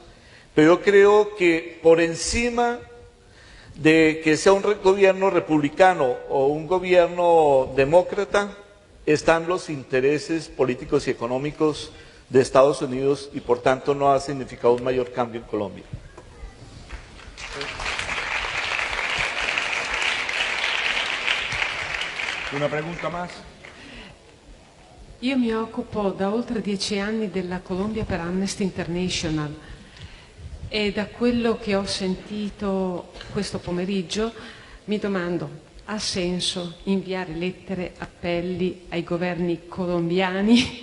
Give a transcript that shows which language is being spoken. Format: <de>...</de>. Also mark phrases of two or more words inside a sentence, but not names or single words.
<es>Pero yo creo que por encima de que sea un gobierno republicano o un gobierno demócrata, están los intereses políticos y económicos de Estados Unidos y por tanto no ha significado un mayor cambio en Colombia. Una pregunta más.</es> <it>Io mi occupo da oltre 10 anni della Colombia per Amnesty International e da quello che ho sentito questo pomeriggio mi domando: ha senso inviare lettere, appelli ai governi colombiani?</it>